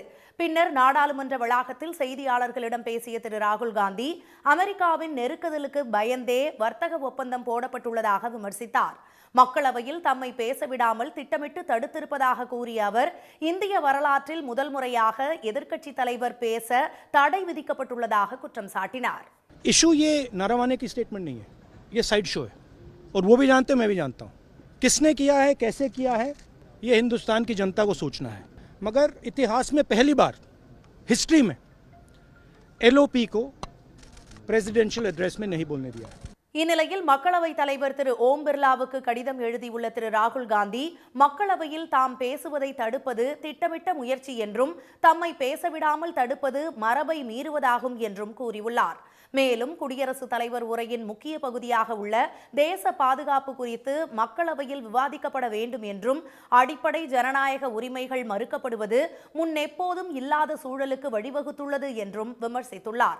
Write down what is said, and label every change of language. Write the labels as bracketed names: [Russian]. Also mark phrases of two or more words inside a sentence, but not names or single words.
[Tamil] பின்னர் நாடாளுமன்ற வளாகத்தில் செய்தியாளர்களிடம் பேசிய திரு ராகுல் காந்தி அமெரிக்காவின் நெருக்குதலுக்கு பயந்தே வர்த்தக ஒப்பந்தம் போடப்பட்டுள்ளதாக விமர்சித்தார். மக்களவையில் தம்மை பேசவிடாமல் திட்டமிட்டு தடுத்திருப்பதாக கூறிய அவர் இந்திய வரலாற்றில் முதல் முறையாக எதிர்க்கட்சித் தலைவர் பேச தடை விதிக்கப்பட்டுள்ளதாக குற்றம் சாட்டினார். [Hindi] इशू ये नारावाने की स्टेटमेंट नहीं है, ये [English] side show [Hindi] है और वो भी जानते हैं, मैं भी जानता हूँ किसने किया है, कैसे किया है, ये हिंदुस्तान की जनता को सोचना है। मगर इतिहास में पहली बार हिस्ट्री में एलओपी को [English] presidential address [Hindi] में नहीं बोलने दिया है। [Tamil] இந்நிலையில் மக்களவைத் தலைவர் திரு ஓம் பிர்லாவுக்கு கடிதம் எழுதியுள்ள திரு ராகுல் காந்தி மக்களவையில் தாம் பேசுவதை தடுப்பது திட்டமிட்ட முயற்சி என்றும் தம்மை பேசவிடாமல் தடுப்பது மரபை மீறுவதாகும் என்றும் கூறியுள்ளார். மேலும் குடியரசுத் தலைவர் உரையின் முக்கிய பகுதியாக உள்ள தேச பாதுகாப்பு குறித்து மக்களவையில் விவாதிக்கப்பட வேண்டும் என்றும் அடிப்படை ஜனநாயக உரிமைகள் மறுக்கப்படுவது முன்னெப்போதும் இல்லாத சூழலுக்கு வழிவகுத்துள்ளது என்றும் விமர்சித்துள்ளார்.